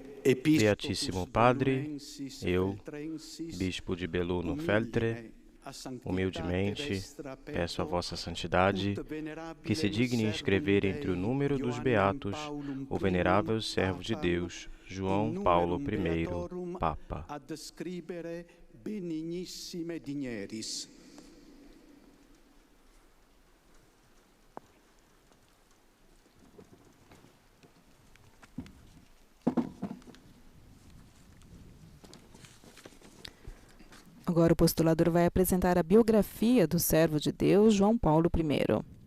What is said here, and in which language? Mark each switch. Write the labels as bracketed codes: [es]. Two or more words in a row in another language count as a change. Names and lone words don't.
[pt] Beatíssimo Padre, eu, Bispo de Belluno Feltre, humildemente peço a vossa santidade que se digne escrever entre o número dos beatos o venerável servo de Deus, João Paulo I, Papa. [la] ad scribere benignissime digneris. [pt] Agora o postulador vai apresentar a biografia do servo de Deus, João Paulo I.